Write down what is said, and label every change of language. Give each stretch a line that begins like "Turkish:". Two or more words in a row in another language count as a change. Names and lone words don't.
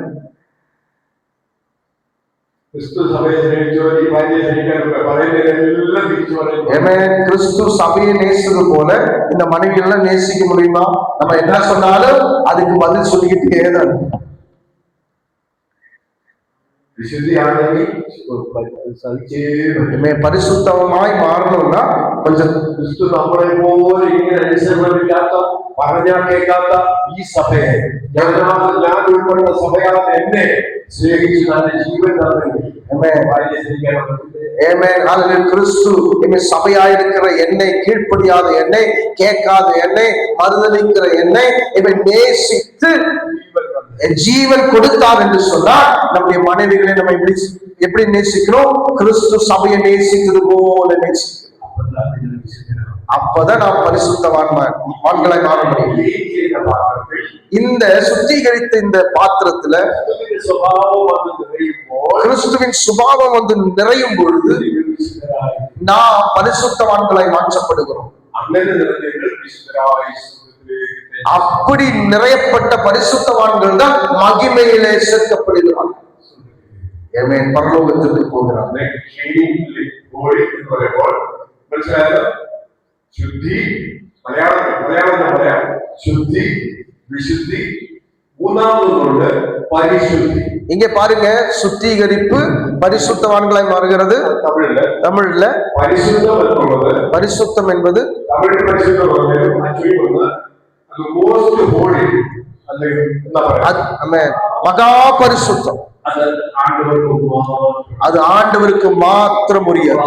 Tamil: கிறிஸ்து சபையை நேசித்தது போல இந்த மனைவிகளை நேசிக்க முடியுமா? நம்ம என்ன சொன்னாலும் அதுக்கு பதில் சொல்லிக்கிட்டே தான். பரிசுத்தமாய் மாறணும்னா கொஞ்சம்
Malayalam: ക്രിസ്തു നമ്മളെ പോലെ ഇങ്ങനെ അനുസരണമില്ലാത്ത പറഞ്ഞാൽ കേൾക്കാത്ത ഈ സഭയെ ഞാൻ ഉൾപ്പെട്ട സഭയാണ് എന്നെ സ്നേഹിച്ച് തന്റെ ജീവൻ
Tamil: கிறிஸ்து சபையாயிருக்கிற என்னை, கீழ்ப்படியாத என்னை, கேட்காத என்னை, மறுதலிக்கிற என்னை இவன் நேசித்து ஜீவன் கொடுத்தார் என்று சொன்னால் நம்முடைய மனைவிகளை நம்ம எப்படி நேசிக்கிறோம்? கிறிஸ்து சபையை நேசித்தது போல நேசிக்கிறோம். அப்பதான் நாம் பரிசுத்தவான்களாய் மாற முடியும். லீக்கிய பாத்திரத்தில் இந்த சுத்திகரித்த இந்த பாத்திரத்துல கிறிஸ்துவின் சுபாவம் வந்து நிறையும்போது கிறிஸ்துவின் சுபாவம் வந்து நிறையும் பொழுது நாம் பரிசுத்தவான்களாய் மாற்றப்படுகிறோம்.
Malayalam: അങ്ങനെ നിറഞ്ഞവர்கள் വിശുദ്ധരായ സുഹൃത്തുക്കളെ
Tamil: அப்படி நிறையப்பட்ட பரிசுத்தவான்கள் தான் மகிமையிலே சேர்க்கப்படுகிறார்கள். ஆமென். பரலோகத்திற்கு போகிறார்கள்.
Malayalam: പോയി എന്ന് പറയുമ്പോൾ മനസ്സിലായോ? ശുദ്ധി മലയാളത്തിൽ പറയാം ശുദ്ധി വിശുദ്ധി മൂന്നാമതുകൊണ്ട് പരിശുദ്ധി.
Tamil: இங்க பாருங்க, சுத்திகரிப்பு பரிசுத்தவான்களாய் மாறுகிறது. தமிழ்ல பரிசுத்தம் என்பது பரிசுத்தம் என்பது தமிழ் பரிசுத்தம் அது
English: most holy
Tamil: அது என்ன പറയാ மகா பரிசுத்தம். அது ஆண்டவருக்கு மாத்திரம் உரியது.